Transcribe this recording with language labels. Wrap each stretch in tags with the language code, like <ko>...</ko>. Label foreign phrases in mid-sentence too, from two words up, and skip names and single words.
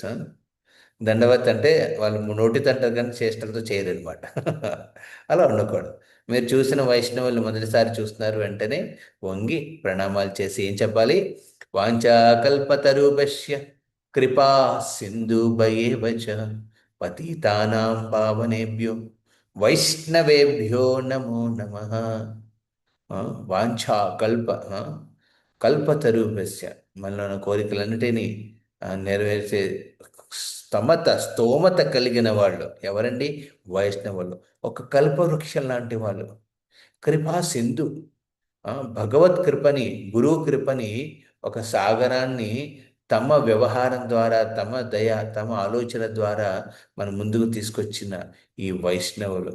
<te>దండవత్ అంటే వాళ్ళు నోటితో అంటారు కానీ చేష్టలతో చేయరు అనమాట. అలా ఉండకూడదు. మీరు చూసిన వైష్ణవులు మొదటిసారి చూస్తున్నారు వెంటనే వంగి ప్రణామాలు చేసి ఏం చెప్పాలి,</te> <sa>వాంఛాకల్పతరూపస్య కృపా సింధుభయేవ చ పతితానాం పావనేభ్యో వైష్ణవేభ్యో నమో నమః. వాంఛా కల్పతరుభ్యశ్చ,</sa> <te>మనలో ఉన్న కోరికలన్నిటినీ నెరవేర్చే స్తోమత కలిగిన వాళ్ళు ఎవరండి? వైష్ణవులు. ఒక కల్పవృక్షం లాంటి వాళ్ళు. కృపా సింధు, భగవత్ కృపని, గురువు కృపని, ఒక సాగరాన్ని తమ వ్యవహారం ద్వారా, తమ దయ, తమ ఆలోచన ద్వారా మన ముందుకు తీసుకొచ్చిన ఈ వైష్ణవులు.</te>